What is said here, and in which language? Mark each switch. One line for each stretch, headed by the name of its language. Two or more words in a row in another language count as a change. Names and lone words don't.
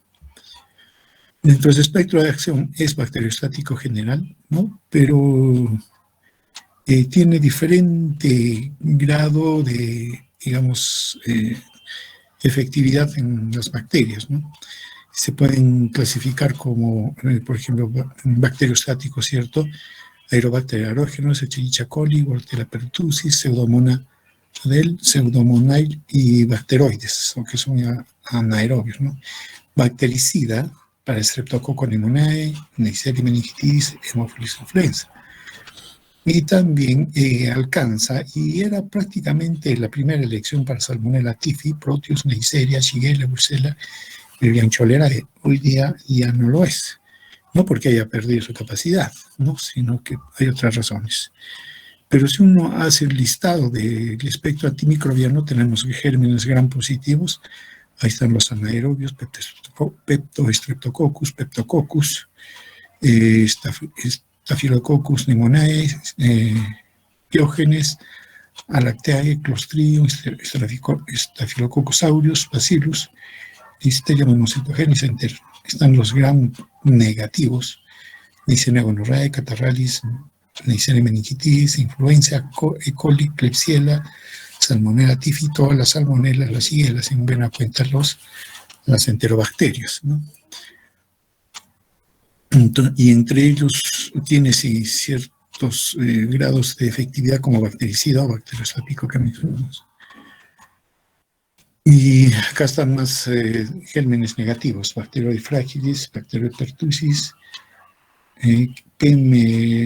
Spanish: Dentro del espectro de acción es bacteriostático general, ¿no? Pero tiene diferente grado de, digamos, efectividad en las bacterias, ¿no? Se pueden clasificar como, por ejemplo, bacteriostáticos, ¿cierto? Aerobacter aerógenos, Escherichia coli, Bordetella pertussis, Pseudomonas del Pseudomonas y bacteroides, que son anaerobios, ¿no? Bactericida para Streptococcus pneumoniae, Neisseria meningitidis, Haemophilus influenza. Y también alcanza, y era prácticamente la primera elección para Salmonella typhi, Proteus, Neisseria, Shigella, Brucella, Viridiana cholerae. Hoy día ya no lo es. No porque haya perdido su capacidad, ¿no? Sino que hay otras razones. Pero si uno hace el listado del espectro antimicrobiano, tenemos gérmenes gram positivos. Ahí están los anaerobios, Streptococcus, Peptococcus, Staphylococcus pneumoniae, Diógenes, Alacteae, Clostridium, Staphylococcus aureus, Bacillus, Listeria monocitogenes enter. Están los gram negativos, Neisseria gonorrhoeae, Catarrhalis, Neisseria meningitidis, influenza, E. coli, Klebsiella, Salmonella typhi, todas las salmonelas, las shigella, en buena cuenta las enterobacterias, ¿no? Y entre ellos tiene ciertos grados de efectividad como bactericida o bacteriostático que mencionamos. Y acá están más gérmenes negativos, Bacteroides fragilis, Bacteroides pertussis, P.